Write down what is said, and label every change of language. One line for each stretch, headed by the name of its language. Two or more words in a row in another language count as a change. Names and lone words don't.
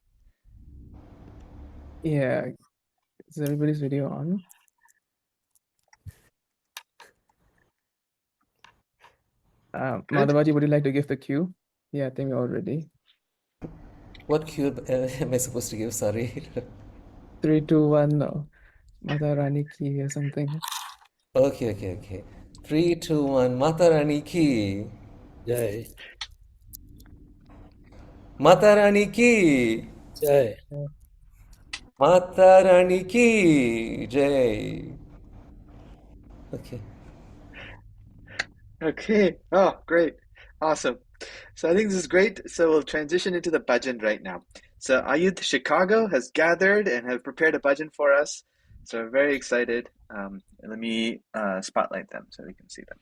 English: Yeah. Is everybody's video on? Madhavaji, would you like to give the cue? Yeah, I think we're all ready. What cue am I supposed to give? Sorry. 3, 2, 1, no.
Hindi: Mata Rani Ki
English: or something. Okay. 3, 2, 1.
Hindi: Mata Rani ki. Jai. Mata Rani ki. Jai. Mata Rani ki. Jai.
English: Okay. Okay. Oh, great. Awesome. So I think this is great. So we'll transition into the bhajan right now. So AYUDH Chicago has gathered and have prepared a bhajan for us. So we're very excited. Let me spotlight them so we can see them.